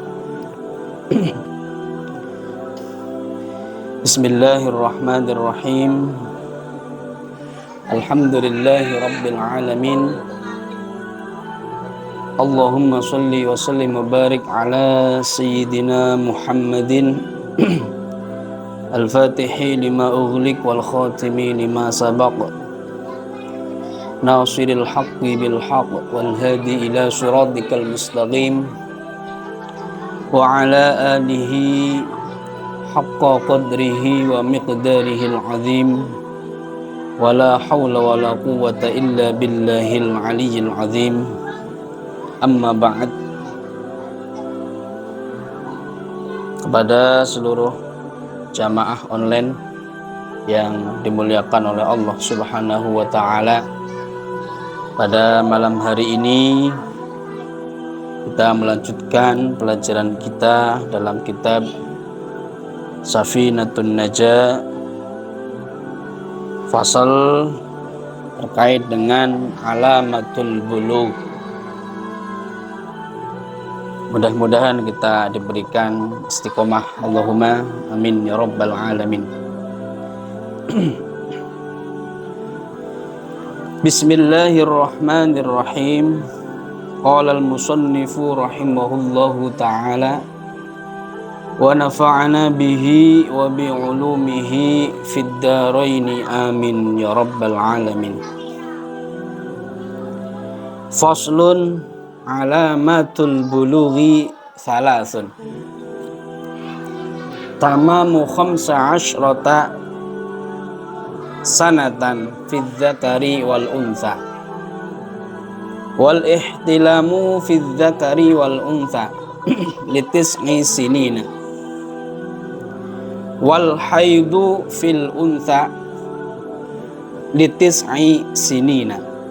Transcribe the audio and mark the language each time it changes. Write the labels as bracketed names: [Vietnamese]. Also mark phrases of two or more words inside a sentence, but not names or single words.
[Arabic] بسم الله الرحمن الرحيم. الحمد لله رب العالمين. اللهم صل وسلم وبارك على سيدنا محمد الفاتح لما أغلق والخاتم لما سبق ناصر الحق بالحق والهادي إلى صراطك المستقيم وعلى آله حق قدره ومقداره العظيم. ولا حول ولا قوة إلا بالله العلي العظيم. أما بعد. [Indonesian] Kepada seluruh jamaah online yang dimuliakan oleh Allah [Arabic] سبحانه وتعالى, [Indonesian] pada malam hari ini kita melanjutkan pelajaran kita dalam kitab Safinatun Najah, fasal terkait dengan [Arabic] علامة البلوغ. [Indonesian] Mudah-mudahan kita diberikan istiqomah, [Arabic] اللهم آمين يا رب العالمين. بسم الله الرحمن الرحيم. قال المصنف رحمه الله تعالى ونفعنا به وبعلومه في الدارين آمين يا رب العالمين. فصل علامة البلوغ ثلاث. تمام خمس عشرة سنة في الذكر والأنثى والاحتلام في الذكر والأنثى لتسع سنين والحيض في الأنثى لتسع سنين.